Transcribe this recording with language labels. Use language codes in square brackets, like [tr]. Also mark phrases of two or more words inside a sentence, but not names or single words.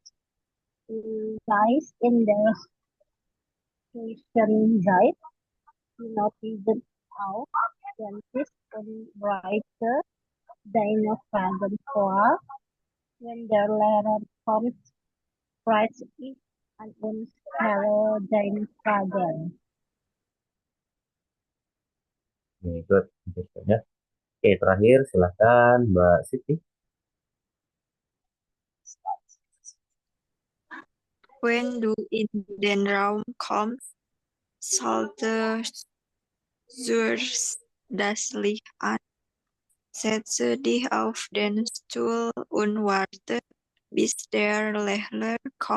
[de] Lies in der Zwischenzeit die Notizen auf den Tisch und bereite deine Fragen vor. Wenn der Lehrer kommt, sprich ihn an und stelle deine Fragen. [id] Oke, good. Dankeschön ya. Oke, terakhir silahkan Mbak Siti. [de] When du in den Raum kommst, schalte zuerst das Licht an, setze dich auf den Stuhl und warte, bis der Lehrer kommt.